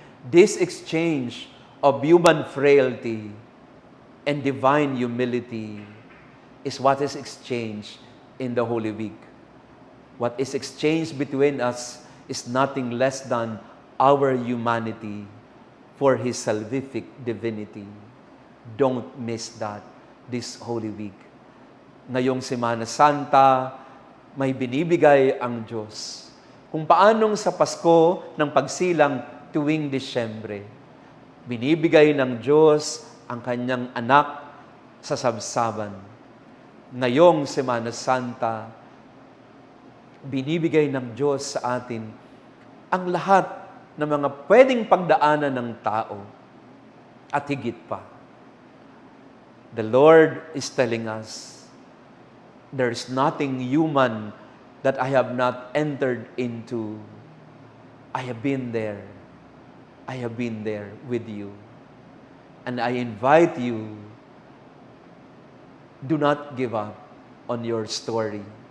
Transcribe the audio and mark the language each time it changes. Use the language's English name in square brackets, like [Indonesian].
[English] This exchange of human frailty and divine humility is what is exchanged in the Holy Week. What is exchanged between us is nothing less than our humanity for His salvific divinity. Don't miss that this Holy Week. [Filipino] Ngayong Semana Santa, may binibigay ang Diyos. Kung paanong sa Pasko ng pagsilang tuwing Disyembre, binibigay ng Diyos ang Kanyang anak sa sabsaban. Ngayong Semana Santa, binibigay ng Diyos sa atin ang lahat ng mga pwedeng pagdaanan ng tao at higit pa. [English] The Lord is telling us, there is nothing human that I have not entered into. I have been there. I have been there with you. And I invite you, do not give up on your story.